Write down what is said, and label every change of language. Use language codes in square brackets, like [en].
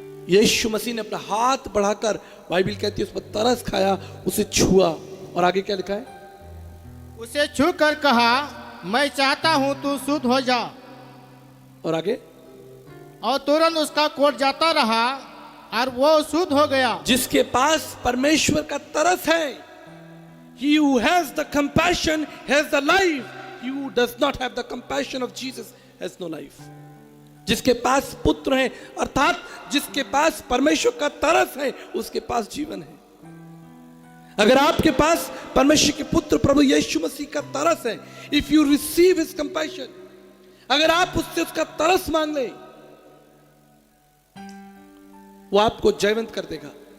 [hi] यीशु मसीह ने अपना हाथ बढ़ाकर, बाइबल कहती है, उस पर तरस खाया, उसे छुआ। और आगे क्या लिखा है? उसे छू कर कहा, मैं चाहता हूं तू शुद्ध हो जा। और आगे, और तुरंत उसका कोढ़ जाता रहा और वो शुद्ध हो गया। जिसके पास परमेश्वर का तरस है, [en] he who has the compassion has the life, he who does not have the compassion of Jesus has no life। [hi] जिसके पास पुत्र है, अर्थात जिसके पास परमेश्वर का तरस है, उसके पास जीवन है। अगर आपके पास परमेश्वर के पुत्र प्रभु यीशु मसीह का तरस है, [en] if you receive his compassion, [hi] अगर आप उससे उसका तरस मांग ले, वो आपको जयवंत कर देगा।